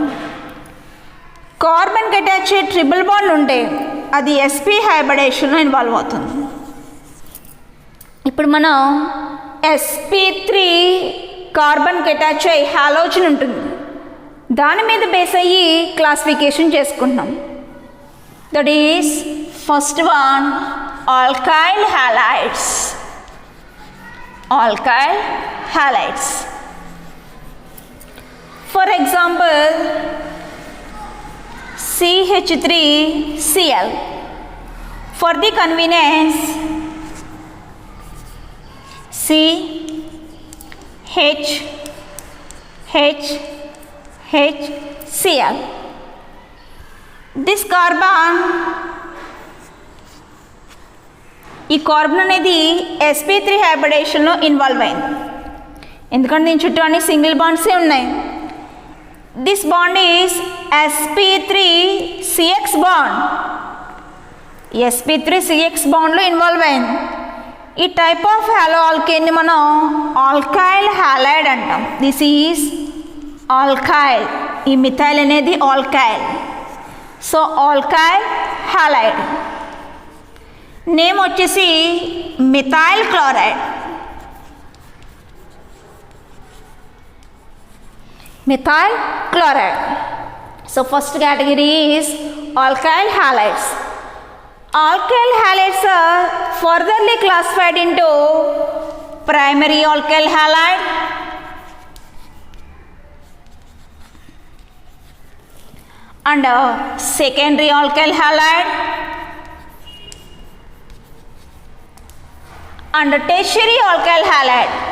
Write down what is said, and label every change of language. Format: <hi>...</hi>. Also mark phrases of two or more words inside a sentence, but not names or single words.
<te>కార్బన్కి అటాచ్ అయ్యి</te> <en>triple bond</en> <te>ఉంటాయి, అది sp హైబ్రిడేషన్లో ఇన్వాల్వ్ అవుతుంది. ఇప్పుడు మనం sp3 కార్బన్కి అటాచ్ అయ్యి హాలోజన్ ఉంటుంది, దాని మీద బేస్ అయ్యి క్లాసిఫికేషన్ చేసుకుంటున్నాం.</te> <en>that is first one alkyl halides. For example, CH3Cl. For the convenience, CHHHCl. This carbon,</en> <te>ఈ కార్బన్ అనేది sp3 హైబ్రిడేషన్లో ఇన్వాల్వ్ అయింది. ఎందుకంటే దీని చుట్టూ అన్ని</te> <en>single bonds</en> <te>ఉన్నాయి.</te> <en>this bond is sp3-CX bond.</en> <te>sp3-CX బాండ్లో ఇన్వాల్వ్ అయింది. ఈ</te> <en>type of halo alkane</en> <te>మనం</te> <en>alkyl halide</en> <te>అంటాం.</te> <en>this is alkyl.</en> <te>ఈ మిథైల్ అనేది ఆల్కైల్.</te> <en>so alkyl halide.</en> <te>నేమ్ వచ్చేసి</te> <en>methyl chloride. so first category is alkyl halides. Alkyl halides are furtherly classified into primary alkyl halide and secondary alkyl halide and tertiary alkyl halide.</en>